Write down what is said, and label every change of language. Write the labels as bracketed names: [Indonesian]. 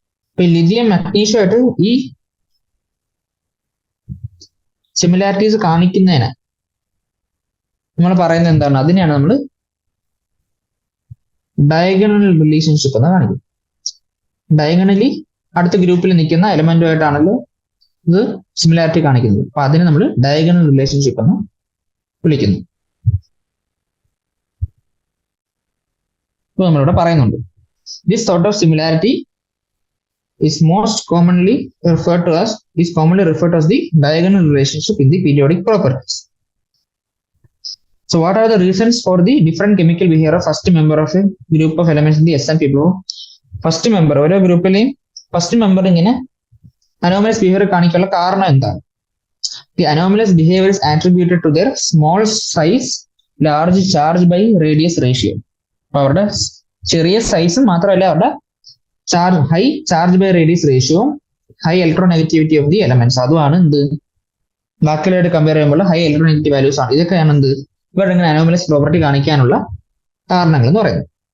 [Malayalam] ഇപ്പൊ ലിഥിയം മഗ്നീഷ്യമായിട്ട് ഈ സിമിലാരിറ്റീസ് കാണിക്കുന്നതിന് നമ്മൾ പറയുന്നത് എന്താണ്, അതിനെയാണ് നമ്മൾ ഡയഗണൽ റിലേഷൻഷിപ്പ് എന്ന് കാണിക്കും. ഡയഗണലി അടുത്ത ഗ്രൂപ്പിൽ നിൽക്കുന്ന എലമെന്റുമായിട്ടാണല്ലോ ഇത് സിമിലാരിറ്റി കാണിക്കുന്നത്. അപ്പൊ അതിനെ നമ്മൾ ഡയഗണൽ റിലേഷൻഷിപ്പ് എന്ന് വിളിക്കുന്നു. ഇപ്പൊ നമ്മളിവിടെ പറയുന്നുണ്ട്, [English] This sort of similarity is most commonly referred to as the diagonal relationship in the periodic properties. So what are the reasons for the different chemical behavior of first member of a group of elements in the S&P group? [Malayalam] First member ഓരോ ഗ്രൂപ്പിലെയും first member ഇങ്ങനെ anomalous behaviour കാണിക്കാനുള്ള കാരണം എന്താണ്? [English] The anomalous behavior is attributed to their small size, large charge by radius ratio. [Malayalam] അപ്പൊ അവരുടെ ചെറിയ സൈസും മാത്രമല്ല അവരുടെ high charge by radius ratio, high electronegativity of the elements, അതുമാണ് എന്ത് ബാക്കിയുള്ളവരായിട്ട് കമ്പയർ ചെയ്യുമ്പോൾ ഹൈ ഇലക്ട്രോനെഗറ്റിവ് വാല്യൂസ് ആണ്. ഇതൊക്കെയാണ് എന്ത് ഇവരുടെ ഇങ്ങനെ അനോമലസ് പ്രോപ്പർട്ടി കാണിക്കാനുള്ള കാരണങ്ങൾ എന്ന് പറയുന്നത്.